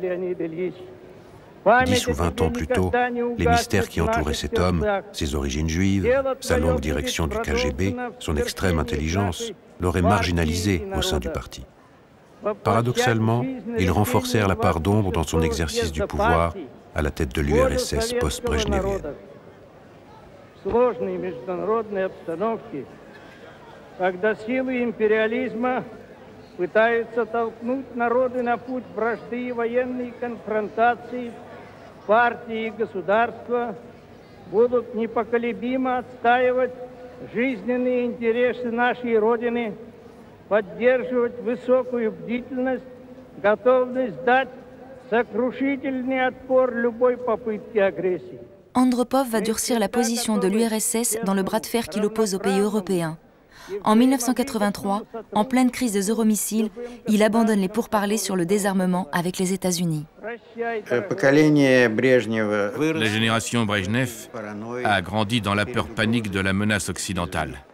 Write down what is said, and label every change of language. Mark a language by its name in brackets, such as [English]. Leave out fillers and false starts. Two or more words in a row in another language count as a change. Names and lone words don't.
[French] 10 ou 20 ans plus tôt, les mystères qui entouraient cet homme, ses origines juives, sa longue direction du KGB, son extrême intelligence, l'auraient marginalisé au sein du parti. Paradoxalement, ils renforcèrent la part d'ombre dans son exercice du pouvoir à la tête de l'URSS post-brejnevienne. [Russian] Партии и государства будут непоколебимо отстаивать жизненные интересы нашей Родины, поддерживать высокую бдительность, готовность дать сокрушительный отпор любой попытке агрессии. [French] Andropov va durcir la position de l'URSS dans le bras de fer qui l'oppose aux pays européens. En 1983, en pleine crise des euromissiles, il abandonne les pourparlers sur le désarmement avec les États-Unis. La génération Brejnev a grandi dans la peur panique de la menace occidentale.